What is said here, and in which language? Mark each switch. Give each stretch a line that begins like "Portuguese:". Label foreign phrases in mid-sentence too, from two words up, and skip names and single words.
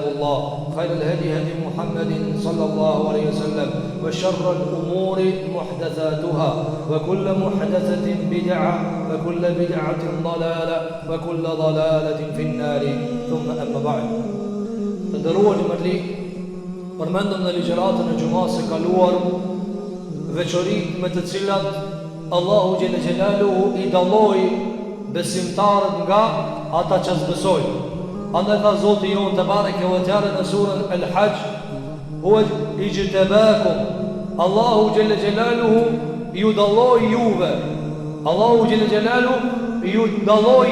Arabic: الله خير الهدي هدي محمد صلى الله عليه وسلم وشر الأمور محدثاتها وكل محدثة بدعة وكل بدعة ضلالة وكل ضلالة في النار ثم أما بعد تدروا جمرلي
Albanian: përmendëm në ligjëratën e xumës së kaluar veçoritë me të cilat Allahu xhelle xhelaluhu i dalloi besimtarët nga ata që s'besojnë. Andaj tha Zoti jon
Arabic: تبارك وتعالى
Albanian: në surën El-Hajj,
Arabic: هو اجتباكم,
Albanian: Allahu
Arabic: جل جلاله
Albanian: ju dalloi juve, Allahu
Arabic: جل جلاله
Albanian: ju dalloi juve.